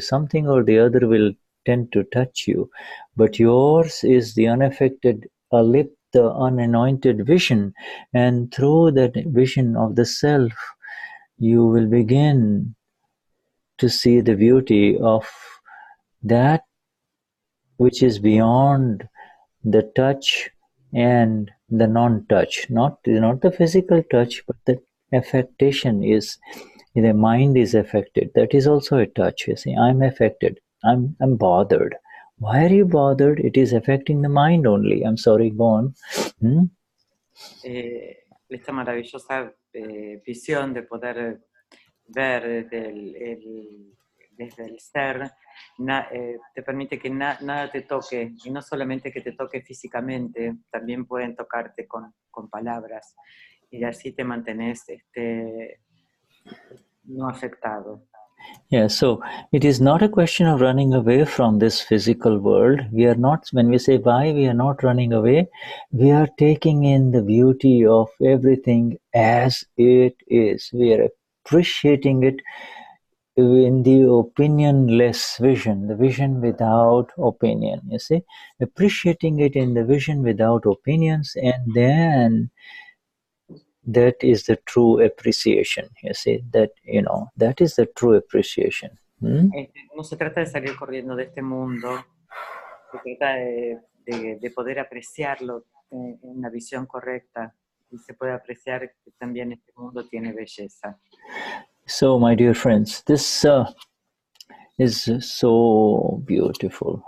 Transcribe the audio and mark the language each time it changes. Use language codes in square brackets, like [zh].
[en] Something or the other will tend to touch you, but yours is the unaffected alipta, the unanointed vision, and through that vision of the self, you will begin to see the beauty of that which is beyond the touch and the non-touch, not the physical touch, but the affectation is, the mind is affected. That is also a touch. You see, I'm affected. I'm bothered. Why are you bothered? It is affecting the mind only. I'm sorry, go on. [es] Esta maravillosa visión de poder ver desde el ser, te permite que nada te toque, y no solamente que te toque físicamente, también pueden tocarte con palabras, y así te mantenés no afectado. [en] Yeah, so it is not a question of running away from this physical world. We are not, when we say why, we are not running away. We are taking in the beauty of everything as it is. We are appreciating it in the opinionless vision, the vision without opinion, you see. Appreciating it in the vision without opinions, and then that is the true appreciation, you see, that, you know, that is the true appreciation. [es] No se trata de salir corriendo de este mundo, se trata de poder apreciarlo en la visión correcta, y se puede apreciar que también este mundo tiene belleza. [en] So, my dear friends, this is so beautiful.